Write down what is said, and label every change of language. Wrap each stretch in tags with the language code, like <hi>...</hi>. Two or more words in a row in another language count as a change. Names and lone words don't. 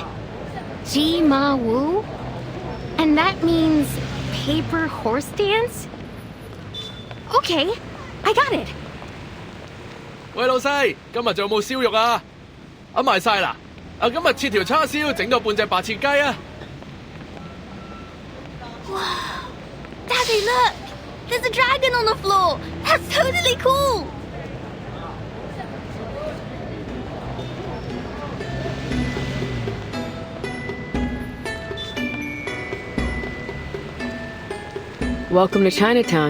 <en>Ji Ma Wu? And that means paper horse dance? Okay, I got it.</en> <yue>喂，老細，今日仲有冇燒肉啊？揞埋晒啦！今日切條叉燒，整多半隻白切雞啊！</yue> <en>Daddy, look! There's a dragon on the floor! That's totally cool! Welcome to Chinatown.</en>